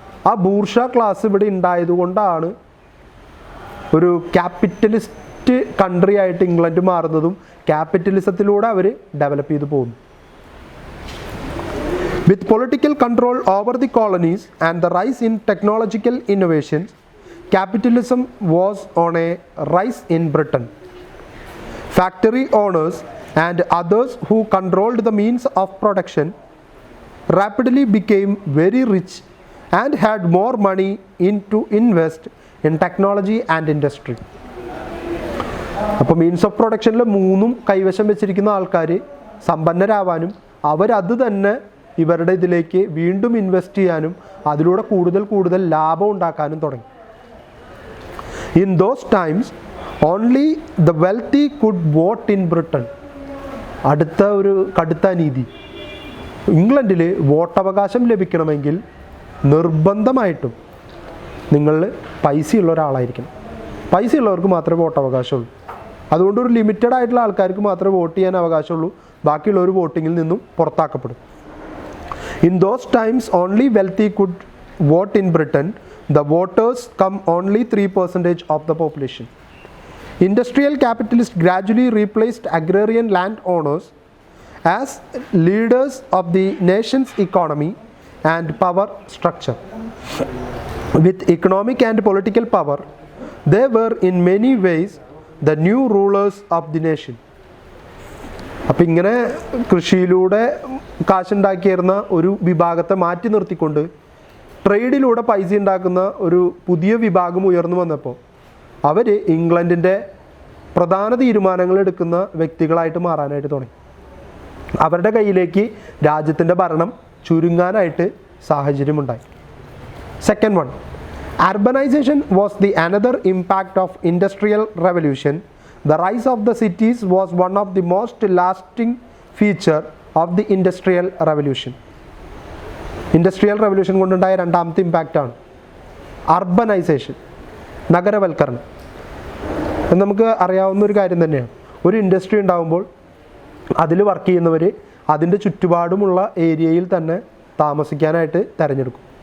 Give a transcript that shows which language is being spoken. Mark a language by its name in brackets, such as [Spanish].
[Malayalam] ആ ബൂർഷ ക്ലാസ് ഇവിടെ ഉണ്ടായതുകൊണ്ടാണ് ഒരു ക്യാപിറ്റലിസ്റ്റ് കൺട്രി ആയിട്ട് ഇംഗ്ലണ്ട് മാറുന്നതും ക്യാപിറ്റലിസത്തിലൂടെ അവർ ഡെവലപ്പ് ചെയ്തു പോകുന്നു. [English] With political control over the colonies and the rise in technological innovations, capitalism was on a rise in Britain. Factory owners and others who controlled the means of production rapidly became very rich and had more money to invest in technology and industry. [Malayalam] അപ്പോൾ means of പ്രൊഡക്ഷനിൽ 3ഉം കൈവശം വെച്ചിരിക്കുന്ന ആൾക്കാർ സമ്പന്നരാവാനും അവരത് തന്നെ ഇവരുടെ ഇതിലേക്ക് വീണ്ടും invest ചെയ്യാനും അതിലൂടെ കൂടുതൽ ലാഭം ഉണ്ടാക്കാനും തുടങ്ങി. [English] In those times, only the wealthy could vote in Britain. [Malayalam] അടുത്ത ഒരു കടുത്ത നീതി, ഇംഗ്ലണ്ടിൽ വോട്ടവകാശം ലഭിക്കണമെങ്കിൽ നിർബന്ധമായിട്ടും നിങ്ങൾ പൈസയുള്ള ഒരാളായിരിക്കണം. പൈസയുള്ളവർക്ക് മാത്രമേ വോട്ടവകാശമുള്ളൂ. അതുകൊണ്ട് ഒരു ലിമിറ്റഡ് ആയിട്ടുള്ള ആൾക്കാർക്ക് മാത്രമേ വോട്ട് ചെയ്യാൻ അവകാശമുള്ളൂ. ബാക്കിയുള്ളവർ വോട്ടിങ്ങിൽ നിന്നും പുറത്താക്കപ്പെടും. [English] In those times, only wealthy could vote in Britain. The voters come only 3% of the population. Industrial capitalists gradually replaced agrarian land owners as leaders of the nation's economy and power structure. With economic and political power, they were in many ways the new rulers of the nation. [Malayalam] അപ്പം ഇങ്ങനെ കൃഷിയിലൂടെ കാശുണ്ടാക്കിയിരുന്ന ഒരു വിഭാഗത്തെ മാറ്റി നിർത്തിക്കൊണ്ട് ട്രേഡിലൂടെ പൈസ ഉണ്ടാക്കുന്ന ഒരു പുതിയ വിഭാഗം ഉയർന്നു വന്നപ്പോൾ അവർ ഇംഗ്ലണ്ടിൻ്റെ പ്രധാന തീരുമാനങ്ങൾ എടുക്കുന്ന വ്യക്തികളായിട്ട് മാറാനായിട്ട് തുടങ്ങി. അവരുടെ കയ്യിലേക്ക് രാജ്യത്തിൻ്റെ ഭരണം ചുരുങ്ങാനായിട്ട് സാഹചര്യമുണ്ടായി. [English] Second one, urbanization was the another impact of industrial revolution. The rise of the cities was one of the most lasting feature of the industrial revolution. [Malayalam] Industrial revolution കൊണ്ടുണ്ടായ രണ്ടാമത്തെ ഇമ്പാക്റ്റാണ് അർബനൈസേഷൻ, നഗരവൽക്കരണം. നമുക്ക് അറിയാവുന്ന ഒരു കാര്യം തന്നെയാണ്. ഒരു ഇൻഡസ്ട്രി ഉണ്ടാകുമ്പോൾ അതിൽ വർക്ക് ചെയ്യുന്നവർ അതിൻ്റെ ചുറ്റുപാടുമുള്ള ഏരിയയിൽ തന്നെ താമസിക്കാനായിട്ട് തിരഞ്ഞെടുക്കും.